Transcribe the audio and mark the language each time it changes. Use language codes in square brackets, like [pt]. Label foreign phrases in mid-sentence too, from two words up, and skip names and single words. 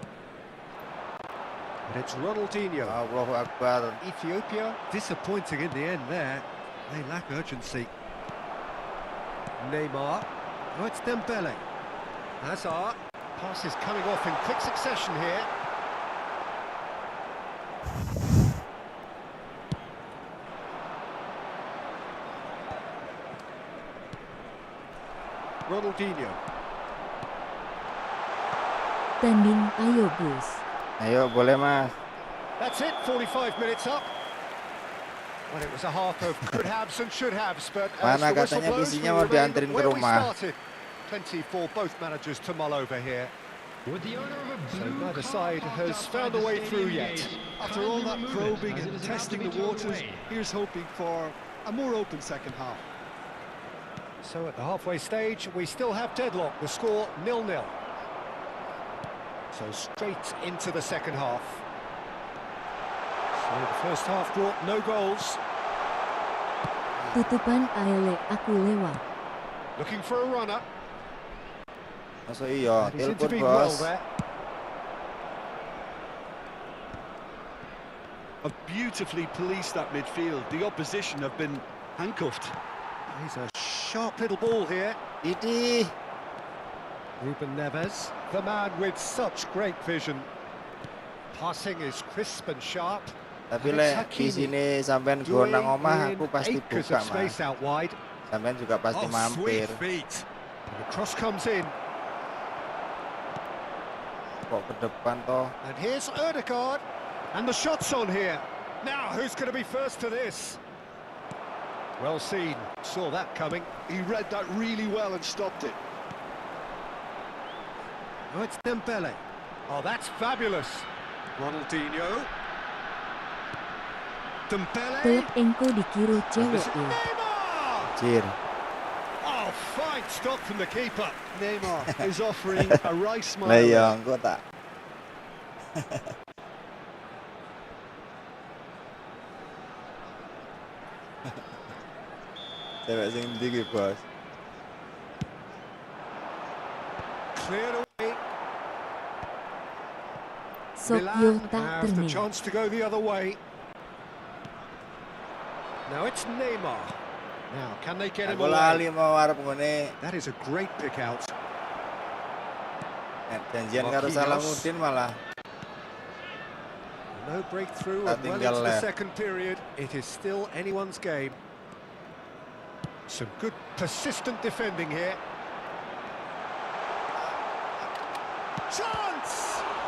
[en] And it's Ronaldinho. [ar] Allahu Akbar. [en] Ethiopia disappointing in the end there. They lack urgency. Neymar. Oh, it's Dembele. Hazard. Pass is coming off in quick succession here. Ronaldinho. [id] Tanding, ayo Gus. Ayo, boleh Mas. [en] That's it, 45 minutes up. Well, it was a half of could haves and should haves, but as [id] Mana [en] the whistle [id] katanya [en] blows, [id] visinya [en] we [id] mau [en] remain [id] dianterin ke [en] where we [id] rumah. [en] started. Plenty for both managers to mull over here. With the owner of a So blue neither car side parked has outside found a the way through stadium yet. gate. After all that Kindly remove it, probing as it and is about testing to the be towed waters, away. here's hoping for a more open second half. So at the halfway stage, we still have deadlock. The score 0-0. So straight into the second half. So the first half brought no goals. [jv] Tutupan Aele aku lewat. [en] Looking for a runner. [id] Masuk iya, [en] And he's [id] telepon [en] intervened well [id] bos. [en] there. A beautifully policed that midfield. The opposition have been handcuffed. He's a sharp little ball here. [id] Idih. [en] Ruben Neves, the man with such great vision. Passing is crisp and sharp. [jv] Tapi [en] And it's [jv] lek di [en] Hakimi. [jv] sini sampean go nang omah aku pasti [en] acres [jv] buka [en] of [jv] Mas. [en] space out wide. [jv] Sampean juga pasti [en] Oh, [jv] mampir. [en] sweet feet. And the cross comes in. [jv] Kok ke depan toh. [en] And here's Ødegaard. And the shot's on here. Now, who's going to be first to this? Well seen. Saw that coming. He read that really well and stopped it. Oh, it's Dembele. Oh, that's fabulous. Ronaldinho. Dembele. [jv] Klub engko dikira [en] And [jv] cewek [en] this is [jv] ya. [en] Neymar. Cir. Oh, fine stop from the keeper. Neymar is offering a right smile. [jv] Lah iya, engko tak. Cewek sing ndi ki, Bos? [en] Cleared away. [jv] Sok yo [en] Milan [jv] tak [en] have the [jv] terning. [en] chance to go the other way. Now it's Neymar. Now, can they get him [jv] Aku [en] away? [jv] lali mau arep ngene. [en] That is a great pick out. [jv] Janjian karo Marquinhos. Salamuddin malah. [en] No breakthrough [jv] Tak [en] and well [jv] tinggal [en] into the [jv] left. [en] second period. It is still anyone's game. Some good persistent defending here. Chance!